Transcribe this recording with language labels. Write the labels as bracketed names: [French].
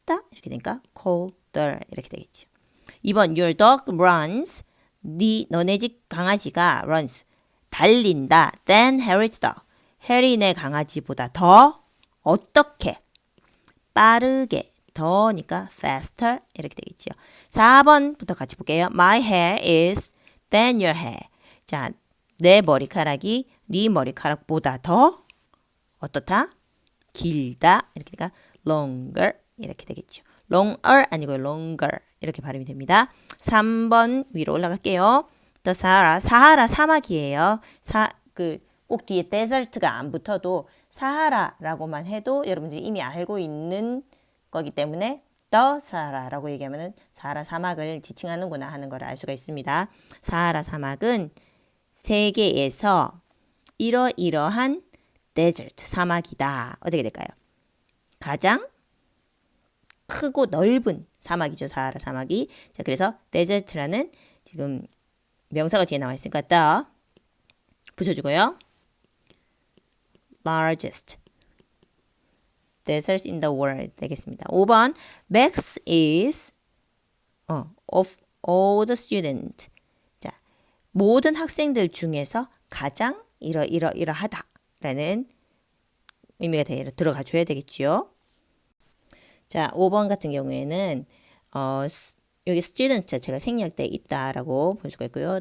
[Korean] 춥다 이렇게 되니까 colder 이렇게 되겠죠. 2번 [English] your dog runs [Korean] 너네 집 강아지가 runs 달린다 [English] than Harry's dog [Korean] 해리네 강아지보다 더 어떻게 빠르게 더니까 faster 이렇게 되겠죠. 4번부터 같이 볼게요. [English] My hair is than your hair. [Korean] 자, 내 머리카락이 네 머리카락보다 더 어떻다? 길다. 이렇게 되니까 longer 이렇게 되겠죠. longer 아니고 longer 이렇게 발음이 됩니다. 3번 위로 올라갈게요. [English] The Sahara, [Korean] 사하라 사막이에요. 꼭 뒤에 desert가 안 붙어도 사하라라고만 해도 여러분들이 이미 알고 있는 거기 때문에 The Sahara라고 얘기하면은 사하라 사막을 지칭하는구나 하는 걸 알 수가 있습니다. 사하라 사막은 세계에서 이러이러한 데저트 사막이다. 어떻게 될까요? 가장 크고 넓은 사막이죠. 사하라 사막이. 자, 그래서 데저트라는 지금 명사가 뒤에 나와 있으니까 the 붙여주고요. [English] largest desert in the world [Korean] 되겠습니다. 5번 [English] Max is of all the students. [Korean] 자, 모든 학생들 중에서 가장 이러하다라는 의미가 들어가 줘야 되겠지요. 자, 5번 같은 경우에는 여기 student 자체가 생략 돼 있다라고 볼 수가 있고요.